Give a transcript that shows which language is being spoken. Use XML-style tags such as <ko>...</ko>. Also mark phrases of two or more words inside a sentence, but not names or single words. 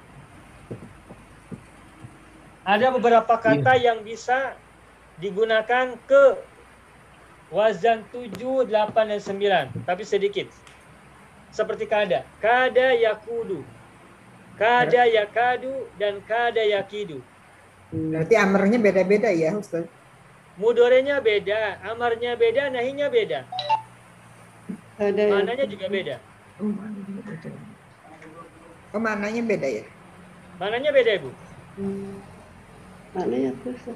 <id>Ada beberapa kata yang bisa digunakan ke wazan 7, 8, dan 9, tapi sedikit. Seperti kada.</id> <ar>كاد يكود كاد يكاد, dan كاد يكيد.</ar> <id>Berarti amarnya beda-beda ya, Ustaz? Mudorenya beda, amarnya beda, nahinya beda. Mananya juga beda. Oh, mananya beda ya? Mananya beda, Ibu? Mananya susah.</id>